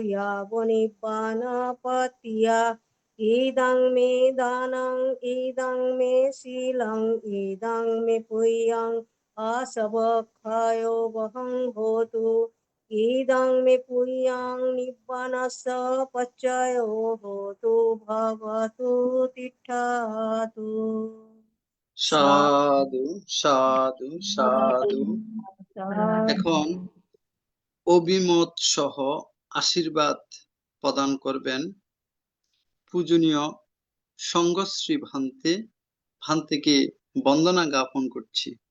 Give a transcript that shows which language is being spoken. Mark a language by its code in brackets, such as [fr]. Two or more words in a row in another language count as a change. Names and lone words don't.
[pi] यावनिब्बानपत्या इदं मे दानं इदं मे शीलं इदं मे पुण्यं आसवक्षायो वहं होतु इदं मे पुण्यं निब्बानस्य पच्चयो होतु भवतु तिष्ठतु। সাধু সাধু সাধু। [bn] এখন অভিমত সহ আশীর্বাদ প্রদান করবেন পূজনীয় সঙ্গশ্রী ভান্তেকে বন্দনা জ্ঞাপন করছি।